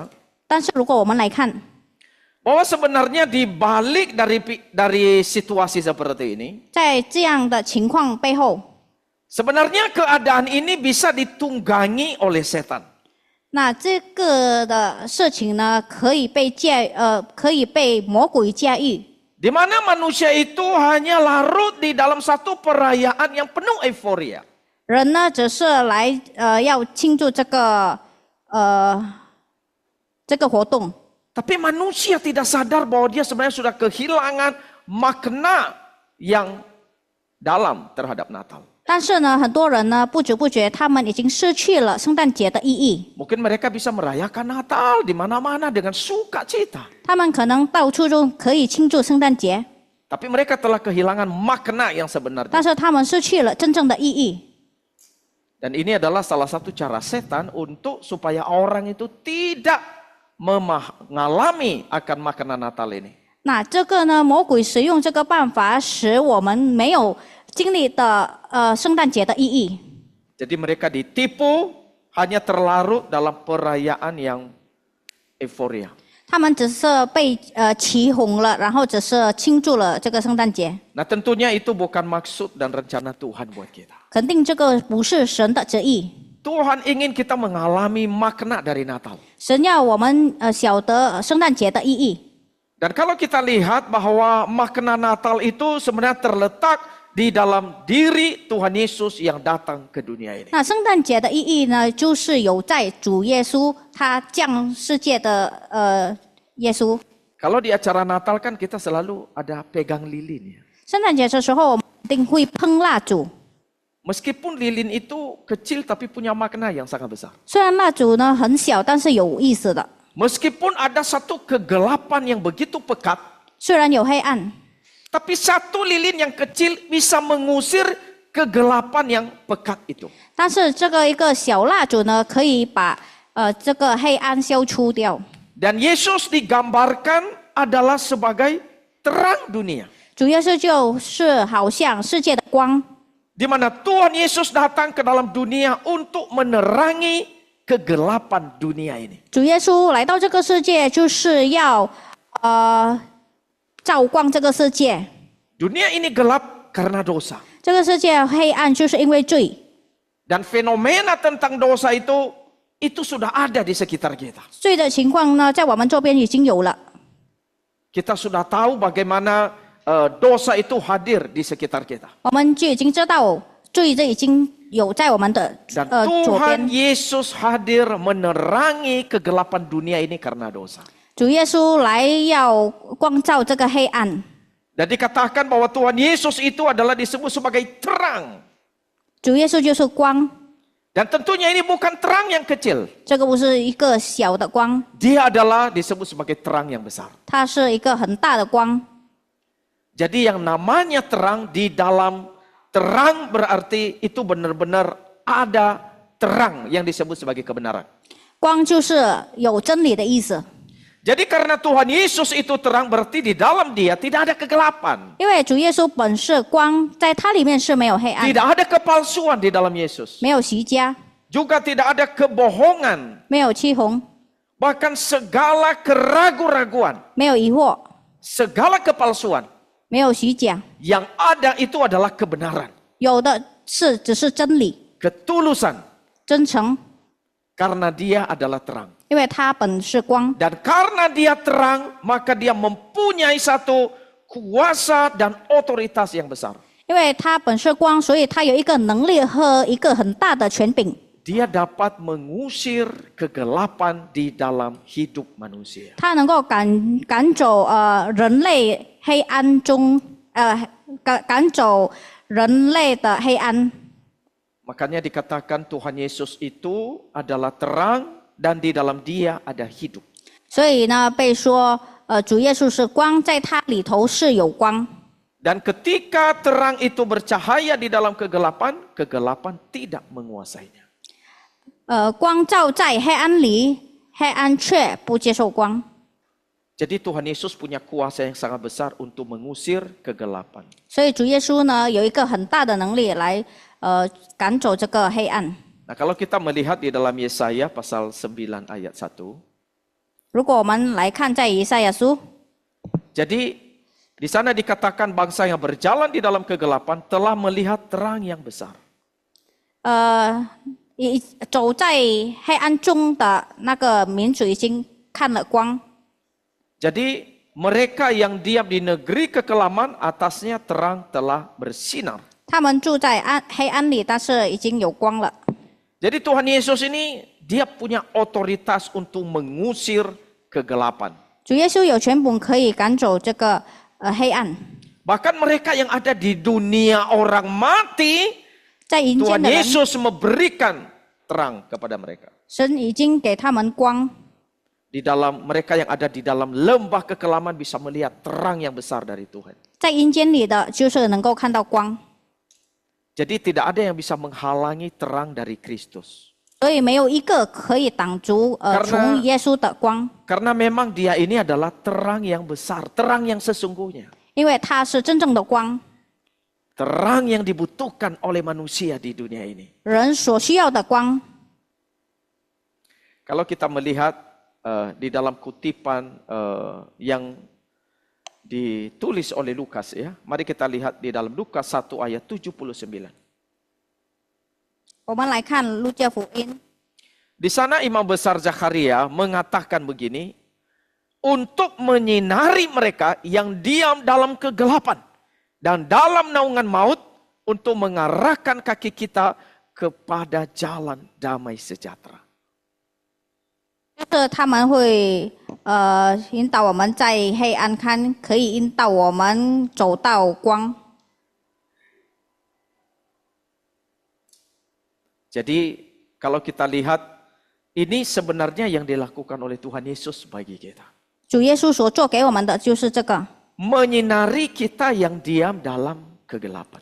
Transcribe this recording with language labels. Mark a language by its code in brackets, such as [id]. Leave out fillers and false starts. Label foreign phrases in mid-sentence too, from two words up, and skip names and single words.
[zh] 但是如果我们来看， [id] bahwa sebenarnya di balik dari situasi seperti ini, [zh] 在这样的情况背后， [id] sebenarnya keadaan ini bisa ditunggangi oleh setan. [zh] 那这个的事情呢，可以被魔鬼驾驭。 [id] Di mana manusia itu hanya larut di dalam satu perayaan yang penuh euforia. [zh] 人呢，只是来要庆祝这个活动。 [id] Tapi manusia tidak sadar bahwa dia sebenarnya sudah kehilangan makna yang dalam terhadap Natal. [zh] 但是呢，很多人呢，不知不觉他们已经失去了圣诞节的意义。 [id] Mungkin mereka bisa merayakan Natal di mana-mana dengan sukacita. [zh] 他们可能到处都可以庆祝圣诞节， [id] Tapi mereka telah kehilangan makna yang sebenarnya. [zh] 但是他们失去了真正的意义。 [id] Dan ini adalah salah satu cara setan untuk supaya orang itu tidak mengalami akan makna Natal ini. [zh] 那这个呢，魔鬼使用这个办法，使我们没有经历的圣诞节的意义。 [id] Jadi mereka ditipu, hanya terlarut dalam perayaan yang euforia. [zh] 他们只是被起哄了，然后只是庆祝了这个圣诞节。 [id] Nah tentunya itu bukan maksud dan rencana Tuhan buat kita. [zh] 肯定这个不是神的旨意。 [id] Tuhan ingin kita mengalami makna dari Natal. [zh] 神要我们晓得圣诞节的意义。 [id] Dan kalau kita lihat bahwa makna Natal itu sebenarnya terletak di dalam diri Tuhan Yesus yang datang ke dunia ini. [zh] 那圣诞节的意义呢，就是有在主耶稣他降世界的耶稣。 [id] Kalau di acara Natal kan kita selalu ada pegang lilin ya. [zh] 圣诞节的时候，我们一定会喷蜡烛。 [id] Meskipun lilin itu kecil tapi punya makna yang sangat besar. [zh] 虽然蜡烛呢很小，但是有意思的。 [id] Meskipun ada satu kegelapan yang begitu pekat, [zh] 虽然有黑暗， [id] tapi satu lilin yang kecil bisa mengusir kegelapan yang pekat itu. [zh] 但是这个一个小蜡烛呢，可以把这个黑暗消除掉。 [id] Dan Yesus digambarkan adalah sebagai terang dunia. [zh] 主耶稣就是好像世界的光， [id] Di mana Tuhan Yesus datang ke dalam dunia untuk menerangi kegelapan dunia ini. [zh] 主耶稣来到这个世界就是要照光这个世界。 [id] Dunia ini gelap karena dosa. [zh] 这个世界黑暗就是因为罪， [id] Dan fenomena tentang dosa itu sudah ada di sekitar kita. [zh] 罪的情况呢，在我们周边已经有了。 [id] Kita sudah tahu bagaimana dosa itu hadir di sekitar kita. [zh] 我们就已经知道罪这已经有在我们的 [id] Dan [zh] 左 [id] Tuhan [zh] 边。 [id] Yesus hadir menerangi kegelapan dunia ini karena dosa. [zh] 主耶稣来要光照这个黑暗。 [id] Dan dikatakan bahwa Tuhan Yesus itu adalah disebut sebagai terang. [zh] 主耶稣就是光， [id] Dan tentunya ini bukan terang yang kecil. [zh] 这个不是一个小的光， [id] Dia adalah disebut sebagai terang yang besar. [zh] 它是一个很大的光。 [id] Jadi yang namanya terang di dalam terang berarti itu benar-benar ada terang yang disebut sebagai kebenaran. [zh] 光就是有真理的意思， [id] Jadi karena Tuhan Yesus itu terang berarti di dalam dia tidak ada kegelapan. [zh] 因为主耶稣本是光，在它里面是没有黑暗， [id] Tidak ada kepalsuan di dalam Yesus. [zh] 没有虚假， [id] Juga tidak ada kebohongan. [zh] 没有欺哄， [id] Bahkan segala keraguan-raguan, [zh] 没有疑惑， [id] segala kepalsuan. [zh] 没有虚假， [id] Yang ada itu adalah kebenaran, [zh] 有的是只是真理、 [id] ketulusan. [zh] 真诚， [id] Karena dia adalah terang. [zh] 因为它本是光， [id] Dan karena dia terang, maka dia mempunyai satu kuasa dan otoritas yang besar. [zh] 因为它本是光，所以它有一个能力和一个很大的权柄， [id] Dia dapat mengusir kegelapan di dalam hidup manusia. [zh] 它能够赶走人类黑暗中赶走人类的黑暗。 [id] Makanya dikatakan Tuhan Yesus itu adalah terang dan di dalam dia ada hidup. [zh] 所以呢，被说主耶稣是光，在它里头是有光。 [id] Dan ketika terang itu bercahaya di dalam kegelapan, kegelapan tidak menguasainya. [zh] 光照在黑暗里，黑暗却不接受光。 [id] Jadi Tuhan Yesus punya kuasa yang sangat besar untuk mengusir kegelapan. [zh] 所以主耶稣呢，有一个很大的能力来赶走这个黑暗。 [id] Nah, kalau kita melihat di dalam Yesaya pasal 9 ayat 1. [zh] 如果我们来看在以赛亚书， [id] Jadi di sana dikatakan bangsa yang berjalan di dalam kegelapan telah melihat terang yang besar. [zh] 走在黑暗中的那个民族已经看了光。 [id] Jadi mereka yang diam di negeri kekelaman atasnya terang telah bersinar. [zh] 他们住在黑暗里，但是已经有光了。 [id] Jadi Tuhan Yesus ini dia punya otoritas untuk mengusir kegelapan. [zh] 主耶稣有权柄可以赶走这个黑暗。 [id] Bahkan mereka yang ada di dunia orang mati, [zh] 在阴间 [id] Tuhan [zh] 的人， [id] Yesus memberikan terang kepada mereka. [zh] 神已经给他们光。 [id] Di dalam mereka yang ada di dalam lembah kekelaman bisa melihat terang yang besar dari Tuhan. [zh] 在阴间里的，就是能够看到光。 [id] Jadi tidak ada yang bisa menghalangi terang dari Kristus. [zh] 所以没有一个可以挡住从耶稣的光， [id] Karena memang dia ini adalah terang yang besar, terang yang sesungguhnya. [zh] 因为它是真正的光， [id] Terang yang dibutuhkan oleh manusia di dunia ini. [zh] 人所需要的光。 [id] Kalau kita melihat di dalam kutipan yang ditulis oleh Lukas ya. Mari kita lihat di dalam Lukas 1 ayat 79. [zh] 我们来看路加福音， [id] Di sana Imam Besar Zakaria mengatakan begini, untuk menyinari mereka yang diam dalam kegelapan dan dalam naungan maut, untuk mengarahkan kaki kita kepada jalan damai sejahtera. [zh] 就是他们会引导我们在黑暗看，可以引导我们走到光。 [id] Jadi kalau kita lihat, ini sebenarnya yang dilakukan oleh Tuhan Yesus bagi kita. [zh] 主耶稣所做给我们的就是这个， [id] Menyinari kita yang diam dalam kegelapan.